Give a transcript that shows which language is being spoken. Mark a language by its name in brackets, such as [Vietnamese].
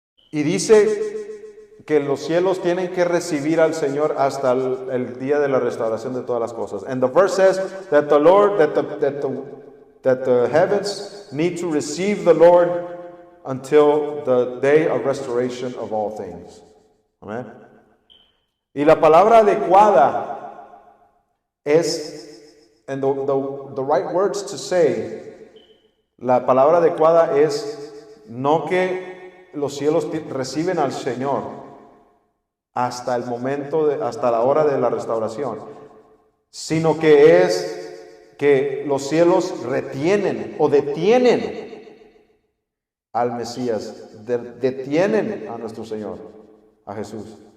[Spanish] Y dice que los cielos tienen que recibir al Señor hasta el día de la restauración de todas las cosas. [English] And the verse says that the Lord, that the heavens need to receive the Lord until the day of restoration of all things. [Spanish] Amén. Y la palabra adecuada es, [English] and the right words to say, [Spanish] la palabra adecuada es no que los cielos reciben al Señor hasta el momento, hasta la hora de la restauración, sino que es que los cielos retienen o detienen al Mesías, detienen a nuestro Señor, a Jesús.